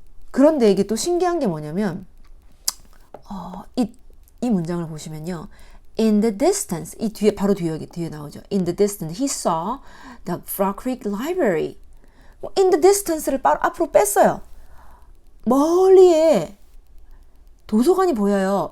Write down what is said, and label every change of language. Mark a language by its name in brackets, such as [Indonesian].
[Korean] 그런데 이게 또 신기한 게 뭐냐면 이 문장을 보시면요. [English] In the distance, [Korean] 이 뒤에 바로 뒤에 나오죠. [English] In the distance, he saw the Frog Creek Library. [Korean] In the distance를 앞으로 뺐어요. 멀리에 도서관이 보여요.